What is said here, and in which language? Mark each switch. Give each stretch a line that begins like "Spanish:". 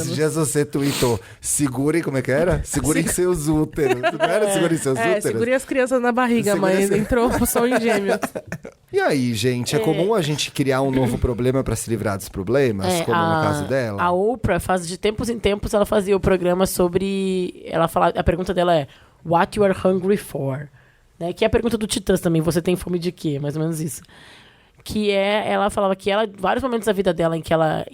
Portuguese: Esses dias você tweetou, segurem, como é que era? Segurem seus úteros. Não era segurem seus úteros? Segurei as crianças na barriga, Segure mãe. essa- Entrou o sol em gêmeos. E aí, gente, é comum a gente criar um novo problema pra se livrar dos problemas, como no caso dela? A Oprah, de tempos em tempos, ela fazia o programa sobre...
English: A pergunta dela é, what you are hungry for?
Portuguese: Né? Que é a pergunta do Titãs também, você tem fome de quê? Mais ou menos isso. Que é, ela falava que ela, vários momentos da vida dela em que ela...